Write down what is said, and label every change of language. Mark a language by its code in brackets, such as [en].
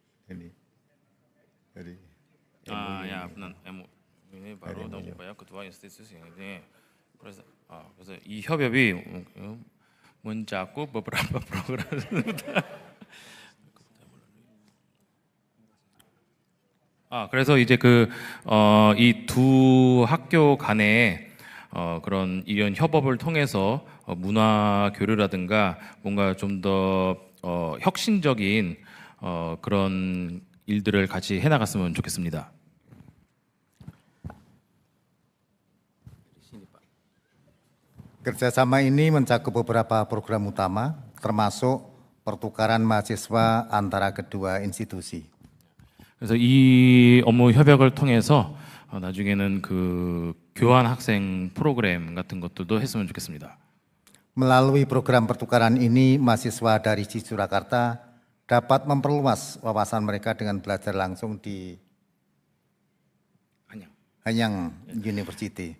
[id] Ini dari ya benar. Ini baru dalam upaya kedua institusi ini. [ko] 그래서 이 협업이 [id] mencakup beberapa program. [ko] 그래서 이제 이 두 학교 간에 그런 이런 협업을 통해서 문화 교류라든가 뭔가 좀 더 혁신적인 그런 일들을 같이 해나갔으면 좋겠습니다. [id] Kerjasama ini mencakup beberapa program utama, termasuk pertukaran mahasiswa antara kedua institusi. [ko] 그래서 이 업무 협약을 통해서 나중에는 그 교환 학생 프로그램 같은 것들도 했으면 좋겠습니다. [id] Melalui program pertukaran ini, mahasiswa dari ISI Surakarta dapat memperluas wawasan mereka dengan belajar langsung di Hanyang University.